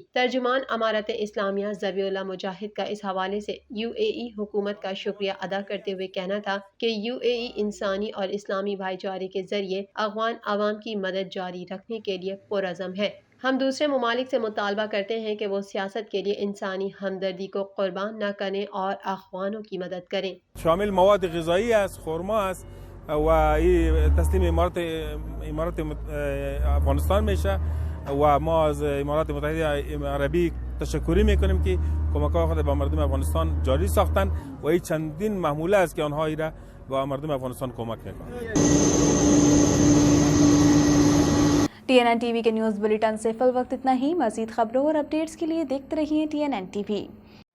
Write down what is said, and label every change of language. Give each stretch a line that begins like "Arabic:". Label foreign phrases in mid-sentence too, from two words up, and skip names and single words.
Urdu: ترجمان امارت اسلامیہ ذبیح اللہ مجاہد کا اس حوالے سے UAE حکومت کا شکریہ ادا کرتے ہوئے کہنا تھا کہ UAE انسانی اور اسلامی بھائی چارے کے ذریعے افغان عوام کی مدد جاری رکھنے کے لیے پرعزم ہے۔ ہم دوسرے ممالک سے مطالبہ کرتے ہیں کہ وہ سیاست کے لیے انسانی ہمدردی کو قربان نہ کریں اور افغانوں کی مدد کریں۔
Persian: شامل مواد غذایی است، خرما است و این تسلیم امارات افغانستان میشه و ما از امارات متحده عربی تشکری میکنیم که کمک‌های خود به مردم افغانستان جاری ساختن و این چندین محموله است که آنها ایره به مردم افغانستان کمک میکنند۔
Urdu: TNN TV کے
English: news bulletin
Urdu: سے فی الوقت اتنا ہی۔ مزید خبروں اور اپڈیٹس کے لیے دیکھتے رہیے TNN TV۔